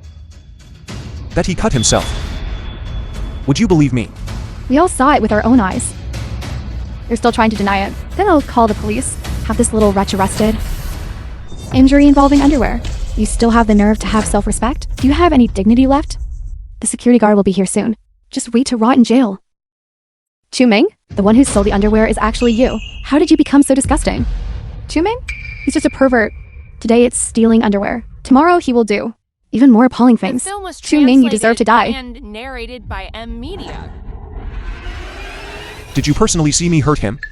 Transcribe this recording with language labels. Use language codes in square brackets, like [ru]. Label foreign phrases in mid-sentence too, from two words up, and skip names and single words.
[en] That he cut himself. Would you believe me? We all saw it with our own eyes. You're still trying to deny it. Then I'll call the police. Have this little wretch arrested. Injury involving underwear. You still have the nerve to have self-respect? Do you have any dignity left? The security guard will be here soon. Just wait to rot in jail. Chu Ming, the one who stole the underwear is actually you. How did you become so disgusting? Chu Ming? He's just a pervert. Today it's stealing underwear. Tomorrow he will do even more appalling things. The film was Chu Ming, you deserve to die. And narrated by M Media. Did you personally see me hurt him?